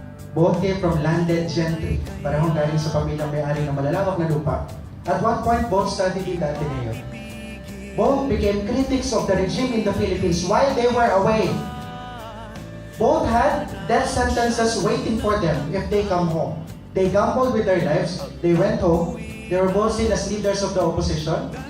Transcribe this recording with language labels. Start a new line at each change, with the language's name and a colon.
English: Both came from landed gentry.
Filipino: Parehong galing sa pamilyang may-ari ng malalawak na lupa.
English: At one point, both studied in the Ateneo. Both became critics of the regime in the Philippines while they were away. Both had death sentences waiting for them if they come home. They gambled with their lives. They went home. They were both seen as leaders of the opposition.